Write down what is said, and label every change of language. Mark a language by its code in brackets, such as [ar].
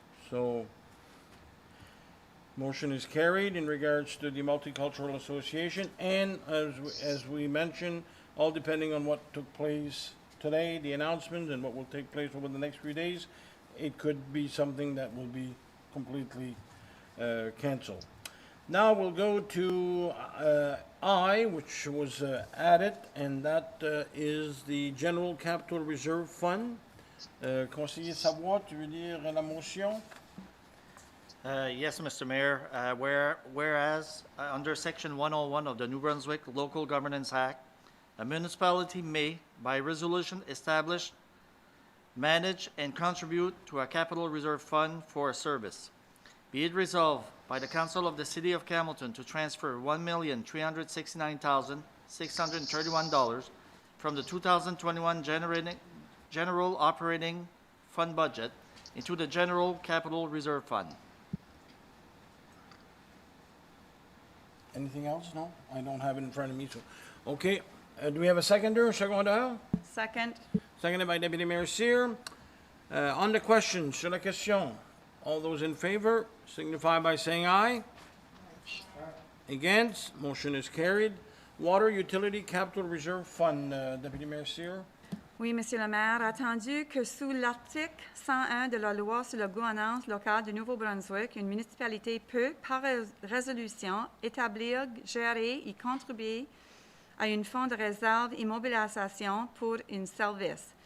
[en] So, motion is carried in regards to the Multicultural Association, and as we mentioned, all depending on what took place today, the announcements, and what will take place over the next few days, it could be something that will be completely canceled. Now we'll go to I, which was added, and that is the General Capital Reserve Fund. [fr] Conseiller Savoie, tu veux lire la motion? [en] Yes, Mr. Mayor. Whereas, under Section 101 of the New Brunswick Local Governance Act, a municipality may, by resolution, establish, manage, and contribute to a capital reserve fund for a service. Be it resolved by the Council of the City of Hamilton to transfer $1,369,631 from the 2021 General Operating Fund budget into the General Capital Reserve Fund. Anything else? No? I don't have it in front of me, so. Okay, do we have a seconder, [fr] secondaire? [en] Second. Seconded by Deputy Mayor Cyr. On the question, [fr] sur la question, [en] all those in favor signify by saying aye. Against, motion is carried. Water Utility Capital Reserve Fund, Deputy Mayor Cyr. [fr] Oui, Monsieur le maire, attendu que sous l'article 101 de la loi sur la gouvernance locale du Nouveau-Brunswick, une municipalité peut, par résolution, établir, gérer et contribuer à un fonds de réserve immobilisation pour un service.